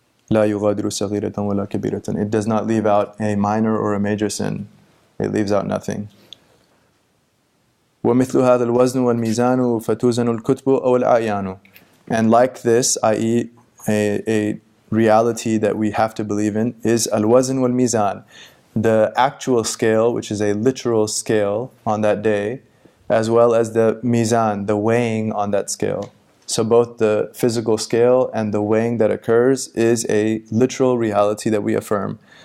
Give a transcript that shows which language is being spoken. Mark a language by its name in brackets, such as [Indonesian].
[Arabic] لا يغادر صغيرة ولا كبيرة. [English] It does not leave out a minor or a major sin. It leaves out nothing. [Arabic] ومثل هذا الوزن والميزان فتوزن الكتب أو الأعيان. [English] And like this, i.e. a reality that we have to believe in, is al-wazn wal-mizan, the actual scale, which is a literal scale on that day, as well as the mizan, the weighing on that scale. So both the physical scale and the weighing that occurs is a literal reality that we affirm.